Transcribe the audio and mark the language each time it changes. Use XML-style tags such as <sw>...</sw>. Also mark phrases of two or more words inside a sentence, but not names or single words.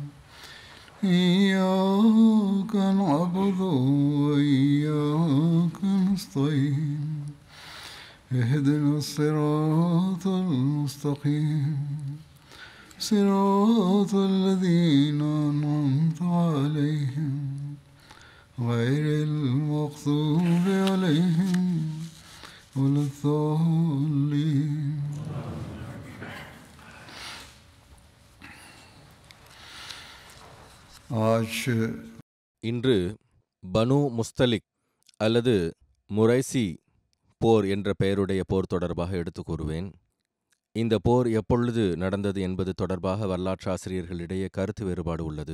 <ar>إياك نعبد وإياك نستعين اهدنا الصراط المستقيم صراط الذين أنعمت عليهم غير المغضوب عليهم ولا الضالين.</ar> <ta>இன்று பனு முஸ்தலிக் அல்லது முரைசி போர் என்ற பெயருடைய போர் தொடர்பாக எடுத்து கூறுவேன். இந்த போர் எப்பொழுது நடந்தது என்பது தொடர்பாக வரலாற்றாசிரியர்களிடையே கருத்து வேறுபாடு உள்ளது.</ta>